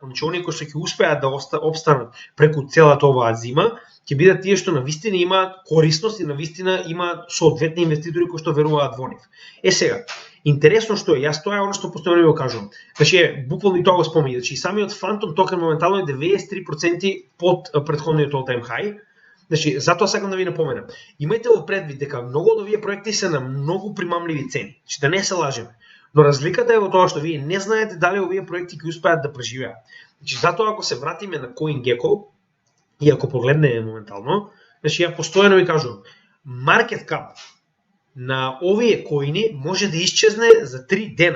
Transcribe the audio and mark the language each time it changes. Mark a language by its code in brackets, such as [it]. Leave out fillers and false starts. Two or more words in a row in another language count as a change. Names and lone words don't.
[mk] Значи оние кои што ќе успеат да обстанат преку целата оваа зима, ќе бидат тие што навистина имаат корисност и навистина имаат соодветни инвеститори кои што веруваат во нив. Сега, интересно што е, јас тоа е оно што постојано го кажувам. Значи буквално и тоа го спомнам, значи самиот Phantom токен моментално е 93% под претходниот [en] all-time high. [mk] Значи, затоа сакам да ви напоменам. Имајте во предвид дека многу од овие проекти се на многу примамливи цени. Значи да не се лажеме. Но разликата е во тоа што вие не знаете дали овие проекти ќе успеат да преживеат. Значи затоа ако се вратиме на CoinGecko и ако погледнеме моментално, значи ја постојано ви кажувам, [en] market cap [mk] на овие коини може да исчезне за 3 дена.